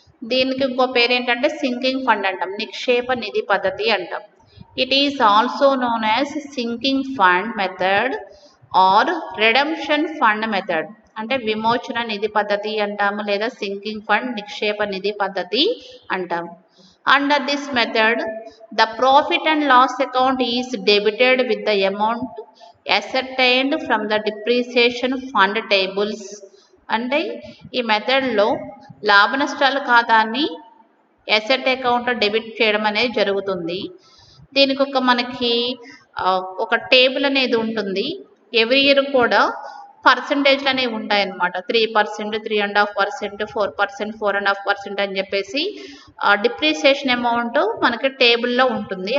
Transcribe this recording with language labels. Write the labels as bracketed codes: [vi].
[te] దీనికి ఇంకో పేరు ఏంటంటే సింకింగ్ ఫండ్ అంటాం, నిక్షేప నిధి పద్ధతి అంటాం. [en] it is also known as sinking fund method or redemption fund method [te] అంటే విమోచన నిధి పద్ధతి అంటాము, [en] లేదా sinking fund నిక్షేప నిధి పద్ధతి అంటాము. Under this method, the profit and loss account is debited with the amount ascertained from the depreciation fund tables. [te] అంటే ఈ మెథడ్లో లాభ నష్టాల ఖాతాన్ని అసెట్ అకౌంట్లో డెబిట్ చేయడం అనేది జరుగుతుంది. దీనికి మనకి ఒక టేబుల్ అనేది ఉంటుంది. ఎవ్రీ ఇయర్ కూడా పర్సంటేజ్లు అనేవి ఉంటాయన్నమాట. 3%, 3.5%, 4%, 4.5% అని చెప్పేసి డిప్రిసియేషన్ అమౌంట్ మనకి టేబుల్లో ఉంటుంది.